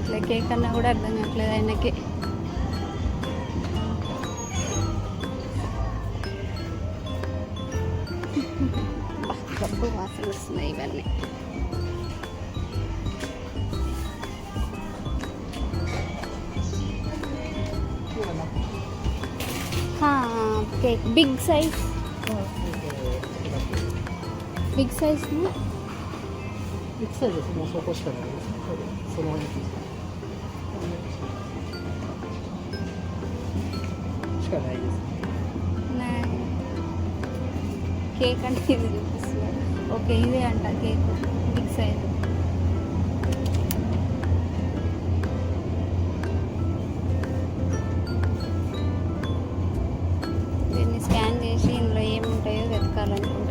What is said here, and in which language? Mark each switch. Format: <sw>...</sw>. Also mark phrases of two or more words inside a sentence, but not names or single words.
<te>కేక్ అన్నా కూడా అర్థం కావట్లేదు ఆయనకి. డబ్బు వాసన వస్తున్నాయి ఇవన్నీ.</te> <en>cake big size big size</en> <ja>ビッグサイズです。もうそこしかないです。その辺しかないです。</ja> <te>కేక్ అంటే ఇది చూపిస్తున్నారు. ఓకే ఇదే అంట</te> <en>cake big size.</en> <te>దీన్ని స్కాన్ చేసి ఇందులో ఏముంటాయో వెతకాలనుకుంటా.</te>